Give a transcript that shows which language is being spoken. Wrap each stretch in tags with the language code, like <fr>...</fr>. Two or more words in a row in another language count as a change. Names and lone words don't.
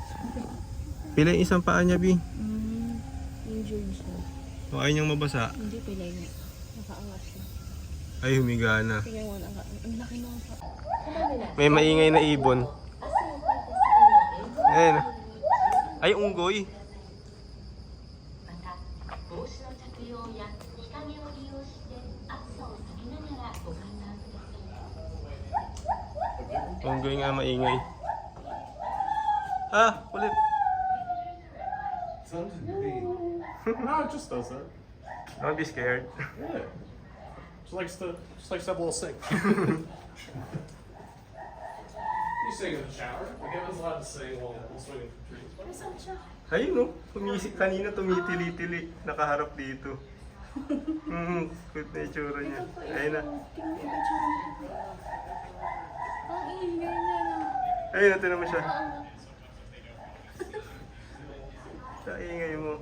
<tl>Pilay isang paa niya, B. Injured siya. O, ayaw niyang mabasa. Hindi pilay niya. Nakaangat siya. Ay, humiga na. Tingnan mo, ang laki ng May maingay na ibon. Ayun. Ay, unggoy.</tl> <ja>また帽子の着用や日陰を利用して暑さを避けながらご観覧ください。</ja> <tl>Unggoy nga maingay. Ah, ulit.</tl> <en>Something to be. No, it just does that. Don't be scared. Yeah. Just likes to have a little sing. You sing in the shower. Like, I was allowed to sing while swinging from trees.</en> <tl>Ayun, no? Kanina tumitili-tili. Nakaharap dito. Good na itsura niya. Ayun na. ang ingay niya na. Ayun, ito naman siya. Sa ingay mo.</tl>